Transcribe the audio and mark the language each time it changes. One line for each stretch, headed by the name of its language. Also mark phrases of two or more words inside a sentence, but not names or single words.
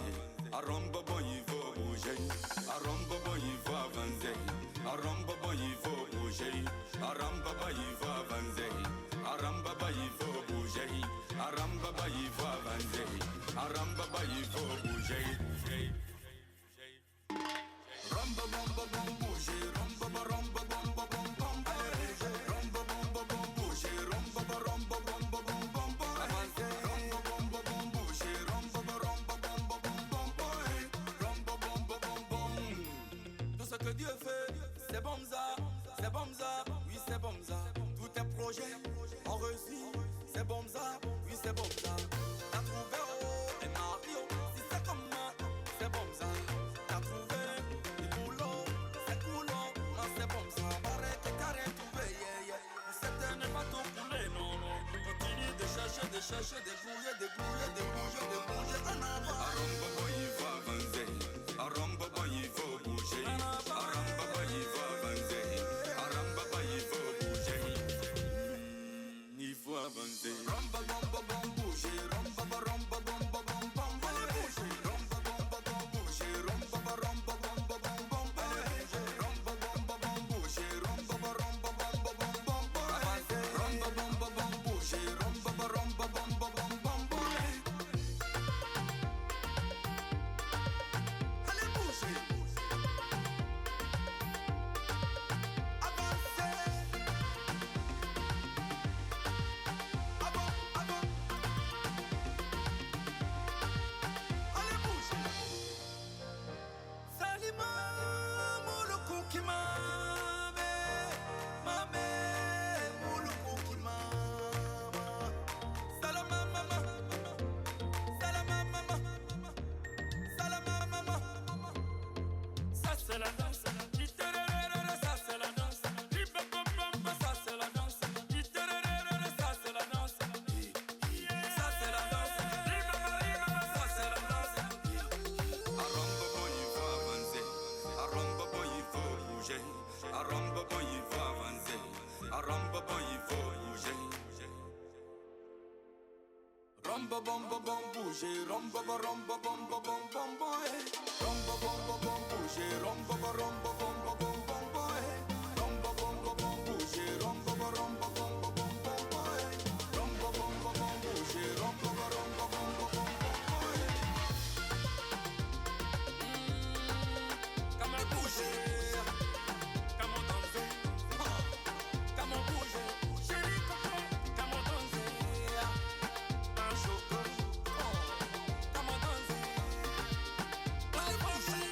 French: Aromba bon, il faut bouger. Aromba bon, il faut avancer. Aromba bon, il faut bouger. Aramba ba, il faut avancer. Aramba ba, il faut bouger. Aramba ba, il faut avancer. Aramba ba, il faut bouger. Ramba bomba bom bouger. Ramba ba ramba bomba bom bom bouger. Ramba bomba bom bouger. Ramba ba ramba bomba bom bom avancer. Ramba bomba bom bouger. Ramba ba ramba bomba bom bom Ramba bomba bom bom. Tout ce que Dieu fait, c'est bon ça, oui c'est bon ça. Tous tes projets ont réussi, c'est bon ça, oui c'est bon ça. T'as trouvé oh et Mario, si c'est comme moi, c'est bon ça. T'as trouvé du boulot, c'est cool, non c'est bon ça. Paraît que t'as rien trouvé,
English: yeah yeah.
French: C'était n'est pas tout coulé, non non. Continue de chercher, de bouger, en avant. Aromba boy, il faut avancer. Aromba boy, il faut bouger. Aromba boy, il faut avancer. Aromba boy, il faut bouger. Il faut avancer. Ramba bomba bom bouger. Ramba ba ramba bomba bom bom bouger. Ramba bomba bom bouger. Ramba ba ramba bomba bom bom bouger. Ramba bomba bom bouger. Ramba ba ramba bomba bom bom bouger. Ramba bomba bom bouger. Ramba ba ramba bomba bom bom bouger. Allez bouger. Avancez. Allez bouger. Salima muluku kimame, mame muluku kimama. Salama mama, salama mama, salama mama. Ça c'est la danse, Titererere, ça c'est la danse. Ribababamba, ça c'est la danse. Titererere, ça c'est la danse. Ça c'est la danse. Ribabababa, ça c'est la danse. Aromba boy, il faut avancer. Aromba boy, il faut bouger. Aromba boy, il faut avancer. Aromba boy, il faut bouger. Romba bomba bom bouger. Romba ba romba bomba bom bom boy. Romba bomba bom bouger. Romba ba romba bomba bom bom boy. Romba bomba bom bouger. Romba ba romba bomba bom bom boy. Romba bomba bom bouger. Romba ba romba bomba bom bom boy.
English: Come on bouger. Come on danser. Come on bouger.
French: Chérie,
English: come on
French: danser. Un chocolat.
English: Come on danser.